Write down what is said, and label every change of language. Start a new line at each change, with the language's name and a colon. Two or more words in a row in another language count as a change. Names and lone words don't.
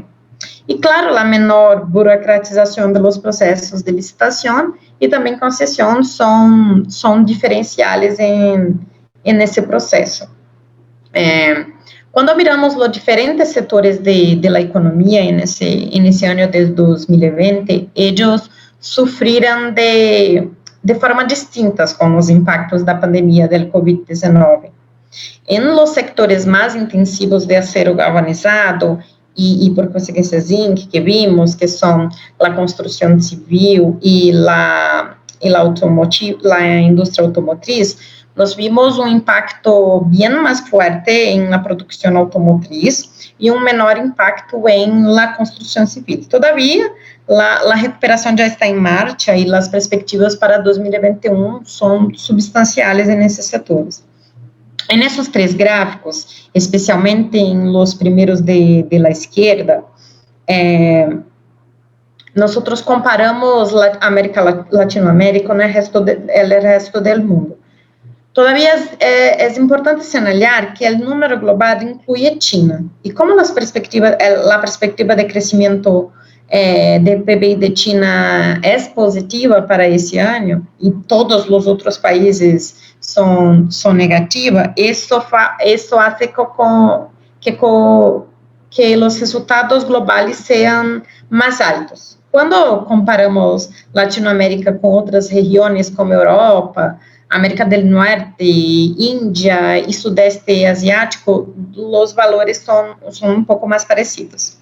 Portuguese: E, claro, a menor burocratização dos processos de licitação e também concessão são diferenciais nesse processo. Quando miramos os diferentes setores da economia nesse ano de 2020, eles sofreram de forma distintas com os impactos da pandemia do COVID-19. Em
Spanish: los sectores
Portuguese: mais intensivos de acero galvanizado, e por consequência zinc, que vimos, que são a construção civil e a indústria automotriz, nós vimos um impacto bem mais forte na produção automotriz e um menor impacto na construção civil. Todavia, a recuperação já está em marcha e as perspectivas para 2021 são substanciais nesses setores.
Spanish: En esos tres gráficos, especialmente en los primeros de la izquierda, nosotros comparamos Latinoamérica con el resto del mundo. Todavía es importante señalar que el número global incluye China, y como la perspectiva de crecimiento de PBI de China
Portuguese: é positiva para esse ano e todos os outros países são negativas, isso faz que os resultados globais sejam mais altos. Quando comparamos Latinoamérica com outras regiões como Europa, América do Norte, Índia e Sudeste Asiático, os valores são um pouco mais parecidos.